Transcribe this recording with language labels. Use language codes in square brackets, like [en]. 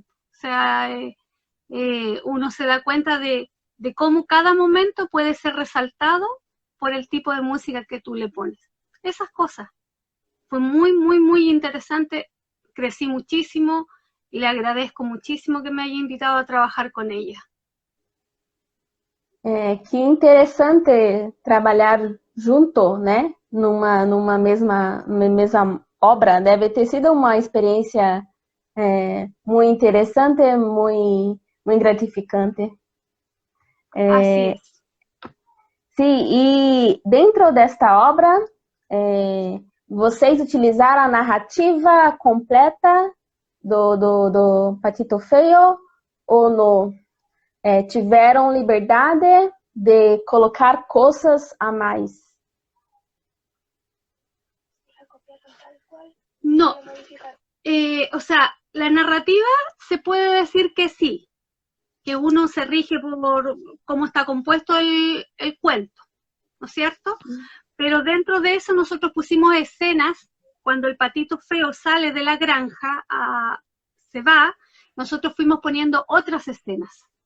[es] O sea, uno se da cuenta de cómo cada momento puede ser resaltado por el tipo de música que tú le pones. Esas cosas. Fue muy, muy, muy interesante. Crecí muchísimo y le agradezco muchísimo que me haya invitado a trabajar con ella. [pt] Que interessante trabalhar junto, né? Numa mesma obra. Deve ter sido uma experiência muito interessante, muito gratificante. [es] Así es. [pt] Sim, e dentro desta obra, vocês utilizaram a narrativa completa do Patito Feo ou não? Tiveram liberdade de colocar coisas a mais? [es] No, o sea, la narrativa se puede decir que sí, que uno se rige por cómo está compuesto el cuento, ¿no es cierto? Pero dentro de eso nosotros pusimos escenas, cuando el patito feo sale de la granja, se va, nosotros fuimos poniendo otras escenas.